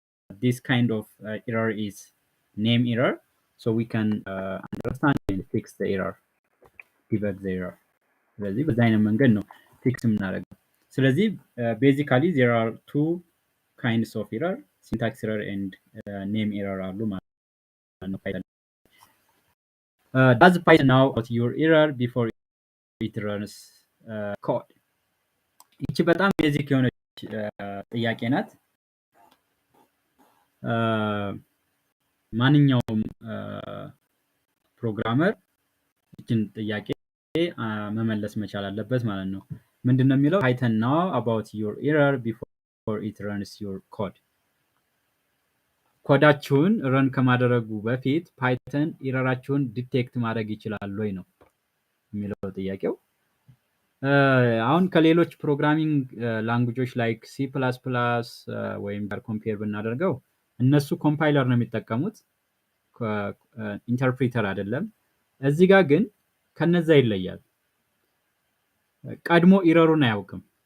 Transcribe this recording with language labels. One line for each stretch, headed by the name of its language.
English: this kind of error is name error so we can understand and fix the error debug the error
Amharic: ስለዚህ በዛ አይነት መንገድ ነው ፊክስ የምናደርገው ስለዚህ
English: basically there are two kinds of error syntax error and name error
Amharic: አሉ ማለት ነው
English: does Python know about your error before it runs code?
Amharic: ይቺ በጣም ቤዚክ የሆነች ጥያቄ ናት። ማንኛውም ፕሮግራመር ይችን ጥያቄ መመለስ መቻል አለበት ማለት ነው። ምንድነው የሚለው?
English: Python know about your error before it runs your code.
Amharic: ኮዳችሁን ረን ከማድረጉ በፊት ፓይተን ኢረራችሁን ዲቴክት ማድረግ ይችላል ወይ ነው የሚለው ጥያቄው። አሁን ከሌሎች ፕሮግራሚንግ ላንጉጆች ላይክ ሲ++ ወይም ጋር ኮምፔር ብናደርገው እነሱ ኮምፓይለር ነው የሚጠቀሙት፣ ኢንተርፕሪተር አይደለም። እዚህ ጋር ግን ከነዛ ይለያል። ቀድሞ ኢረሩን አያውቅም።